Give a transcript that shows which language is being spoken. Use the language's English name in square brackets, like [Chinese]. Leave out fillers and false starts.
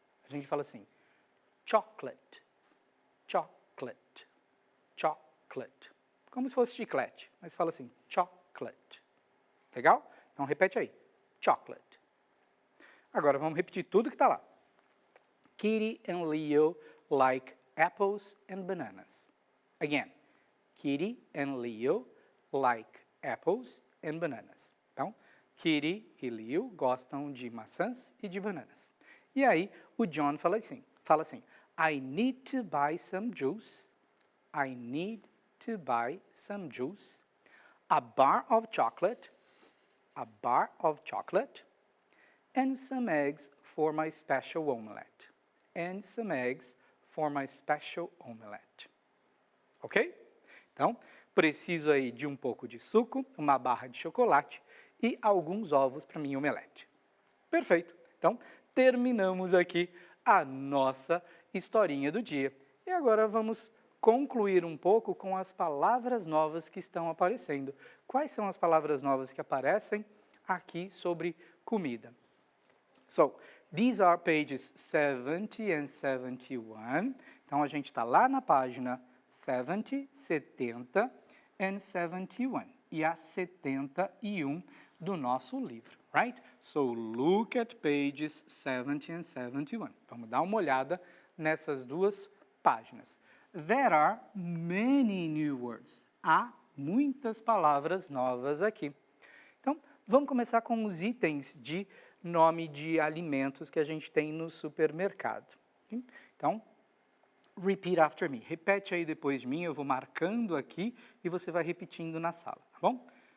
[Portuguese] A gente fala assim, chocolate, chocolate, chocolate. Como se fosse chiclete, mas fala assim, chocolate. Legal? Então repete aí, chocolate. Agora vamos repetir tudo que está lá. [English] Kitty and Leo like apples and bananas. Again, Kitty and Leo like apples and bananas. [Portuguese] Então, Kitty e Leo gostam de maçãs e de bananas. E aí, o John fala assim, [English] I need to buy some juice. I need to buy some juice. A bar of chocolate. A bar of chocolate. And some eggs for my special omelette. And some eggs for my special omelette. Ok? [Portuguese] Então, preciso aí de um pouco de suco, uma barra de chocolate e alguns ovos para minha omelete. Perfeito. Então, terminamos aqui a nossa historinha do dia. E agora vamos concluir um pouco com as palavras novas que estão aparecendo. Quais são as palavras novas que aparecem aqui sobre comida? [English] So, these are pages 70 and 71. [Portuguese] Então, a gente está lá na página 70, 70 and 71. E a 71 do nosso livro, [English] right? So, look at pages 70 and 71. [Portuguese] Vamos dar uma olhada nessas 2 páginas. [English] There are many new words. [Portuguese] Há muitas palavras novas aqui. Então, vamos começar com os itens de nome de alimentos que a gente tem no supermercado. Então, [English] repeat after me. [Portuguese] Repete aí depois de mim, eu vou marcando aqui e você vai repetindo na sala, tá bom?